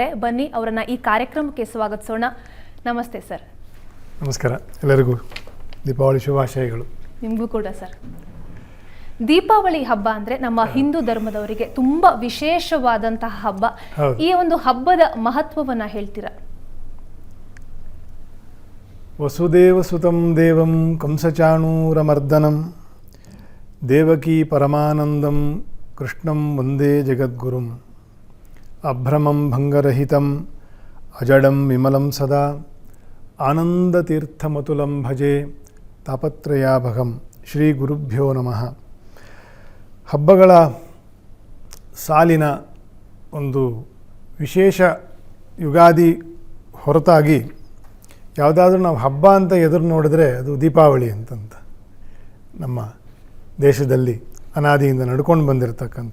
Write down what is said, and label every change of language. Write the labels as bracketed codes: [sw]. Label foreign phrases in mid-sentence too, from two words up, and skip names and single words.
[kn] ಬನ್ನಿ ಅವರನ್ನು ಈ ಕಾರ್ಯಕ್ರಮಕ್ಕೆ ಸ್ವಾಗತಿಸೋಣ. ನಮಸ್ತೆ ಸರ್. ನಮಸ್ಕಾರ. ಎಲ್ಲರಿಗೂ ದೀಪಾವಳಿ ಶುಭಾಶಯಗಳು. ನಿಮಗೂ ಕೂಡ ಸರ್. ದೀಪಾವಳಿ ಹಬ್ಬ ಅಂದರೆ ನಮ್ಮ ಹಿಂದೂ ಧರ್ಮದವರಿಗೆ ತುಂಬ ವಿಶೇಷವಾದಂತಹ ಹಬ್ಬ. ಈ ಒಂದು ಹಬ್ಬದ ಮಹತ್ವವನ್ನು ಹೇಳ್ತೀರಾ? [sa] ವಸುದೇವಸುತಂ ದೇವಂ ಕಂಸಚಾಣೂರಮರ್ದನಂ ದೇವಕೀ ಪರಮಾನಂದಂ ಕೃಷ್ಣಂ ವಂದೇ ಜಗದ್ಗುರುಂ ಅಭ್ರಮಂ ಭಂಗರಹಿತಂ ಅಜಡಂ ವಿಮಲಂ ಸದಾ ಆನಂದತೀರ್ಥಮತುಲಂ ಭಜೆ ತಾಪತ್ರಯಾಭಗಂ. ಶ್ರೀ ಗುರುಭ್ಯೋ ನಮಃ. [kn] ಹಬ್ಬಗಳ ಸಾಲಿನ ಒಂದು ವಿಶೇಷ ಯುಗಾದಿ ಹೊರತಾಗಿ ಯಾವುದಾದ್ರೂ ನಾವು ಹಬ್ಬ ಅಂತ ಎದುರು ನೋಡಿದ್ರೆ ಅದು ದೀಪಾವಳಿ ಅಂತಂತ ನಮ್ಮ ದೇಶದಲ್ಲಿ ಅನಾದಿಯಿಂದ ನಡ್ಕೊಂಡು ಬಂದಿರತಕ್ಕಂಥ.